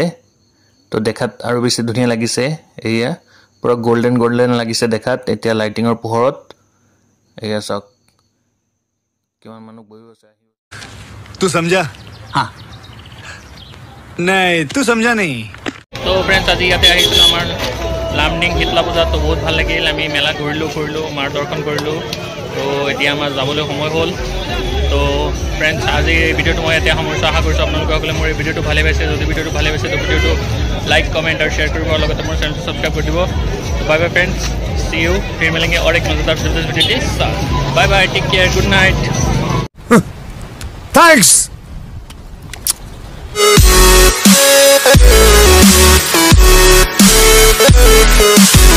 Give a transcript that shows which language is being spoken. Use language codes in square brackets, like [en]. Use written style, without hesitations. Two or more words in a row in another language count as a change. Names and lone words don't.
[as] তো দেখাত আৰু বেছি ধুনীয়া লাগিছে। এয়া পুৰা [en] golden golden [as] লাগিছে দেখাত এতিয়া লাইটিঙৰ পোহৰত। এয়া চাওক কিমান মানুহ বহি আছে। [hi] तू समझा? हाँ नहीं तू समझा नहीं। [as] তো ফ্ৰেণ্ডছ আজি ইয়াতে আহিছিলোঁ আমাৰ লামডিং শীতলা পূজা। তো বহুত ভাল লাগিল, আমি মেলা ঘূৰিলোঁ ফুৰিলোঁ, মাৰ দৰ্শন কৰিলোঁ। তো এতিয়া আমাৰ যাবলৈ সময় হ'ল। তো ফ্ৰেণ্ডছ আজি এই ভিডিঅ'টো মই এতিয়া সামৰিছোঁ। আশা কৰিছোঁ আপোনালোকে সকলে মোৰ এই ভিডিঅ'টো ভালে পাইছে। যদি ভিডিঅ'টো ভালে পাইছে তো ভিডিঅ'টো [en] like comment [as] আৰু শ্বেয়াৰ কৰিব, আৰু লগতে মোৰ চেনেলটো ছাবস্ক্ৰাইব কৰি দিব। [en] Bye bye friends, see you, [hi] फिर मिलेंगे और एक मजेदार वीडियो के साथ। [en] Bye bye, take care, good night. थैंक्स।